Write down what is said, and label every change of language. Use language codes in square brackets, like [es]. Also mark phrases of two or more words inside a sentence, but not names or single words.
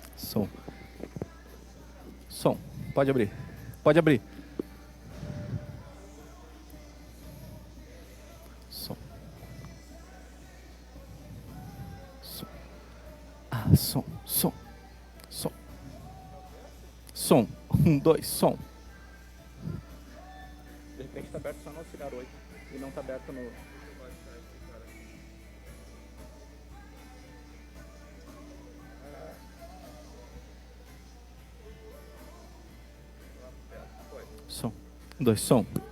[pt] Som. Som. Pode abrir. Pode abrir. Som. Som. Ah, som. Som. Som. Som. 1, 2, som. De repente está aberto só no auxiliar 8 e não está aberto no... Som. 2, som.